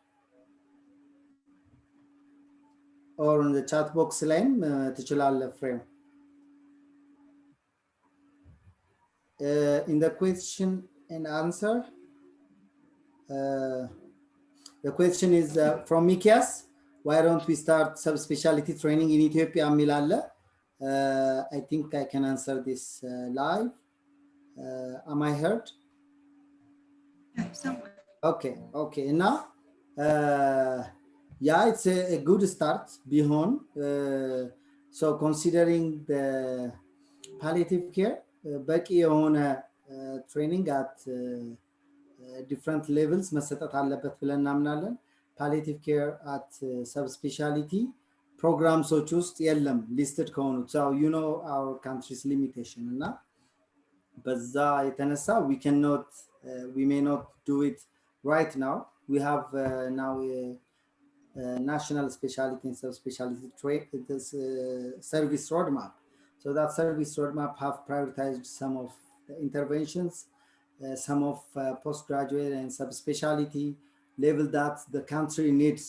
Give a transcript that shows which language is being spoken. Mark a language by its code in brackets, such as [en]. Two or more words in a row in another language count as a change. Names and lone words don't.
[en] or in the chat box [am] ላይም ትችላለህ ፍሬም። [en] In the question and answer, the question is from Mikias, why don't we start subspecialty training in Ethiopia? Milala, I think I can answer this live. Am I heard? Somewhere. Okay. Now Yeah, it's a good start beyond. So considering the palliative care, [am] በቂ የሆነ [en] training at different levels [am] መሰጠት አለበት ብለን እናምናለን። [en] palliative care at subspecialty programs [am] ውስጥ የለም [en] listed ከሆኑት። So you know our country's limitation [am] እና በዛ የተነሳ [en] we may not do it right now. We have now national specialty and subspecialty service roadmap. So that service roadmap have prioritized some of the interventions, some of postgraduate and subspecialty level that the country needs.